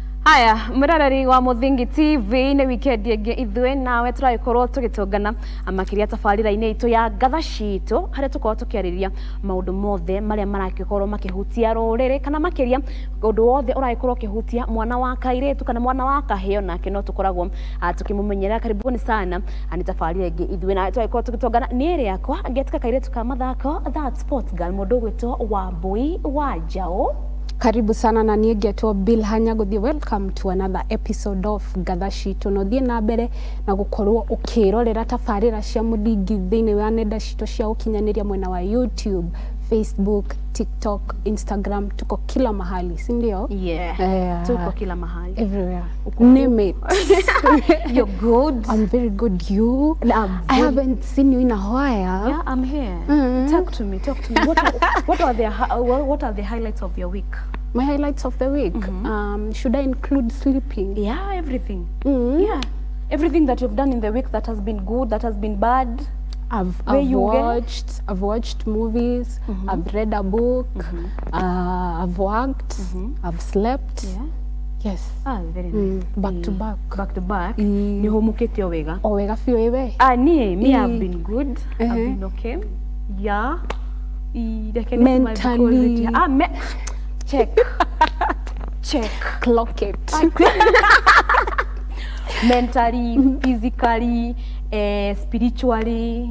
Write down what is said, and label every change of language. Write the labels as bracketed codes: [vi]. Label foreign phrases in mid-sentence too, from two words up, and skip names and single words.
[ki] Aya, murarari wa Muthingi TV ni weekend yengi ithwe nawe turagikorwo tugitongana amakiria tabarira-ini itu ya gatha citu haria tukorwo tukiariria maundu mothe maria maragikorwo makihutia ruriri kana makiria undu wothe uragikorwo ukihutia mwana wa kairitu kana mwana wa kaheo nake no tukoragwo tukimumenyera. [sw] Karibuni sana [ki] ani tabarira yengi ithwe nawe turagikorwo tugitongana ni iri yakwa ngetika kairitu ka mathako [en] that sports girl [ki] mundu gwitwo Wambui wa Njau. [sw] Karibu sana [ki] na niĩ ngetwo Bill Hanyaguthi. [en] Welcome to another episode of [ki] Gatha Citu. No thiĩ na mbere na gukorwo ukirorera tabarĩra cia mũthingi thĩinĩ wa nenda citu cia ũkinyanĩria mwena wa YouTube, Facebook, TikTok, [sw] Instagram, tuko kila mahali, si ndio? Yeah. Tuko kila mahali. [en] Everywhere. Name it. You're good. I'm very good. You? I haven't seen you in a while. Yeah, I'm here. Talk to me. What are the highlights of your week? My highlights of the week? Should I include sleeping? Yeah, everything. Yeah. Everything that you've done in the week that has been good, that has been bad. I've watched movies, I've read a book, I've worked, I've slept. Yeah. Yes. Very nice. Back to back. Back to back. [ki] Ni homukete wega. O wega fio ewe. [en] Me have been good. I've been okay. Yeah. Mentally. Check. Check. Clock it. Mentally, physically, spiritually,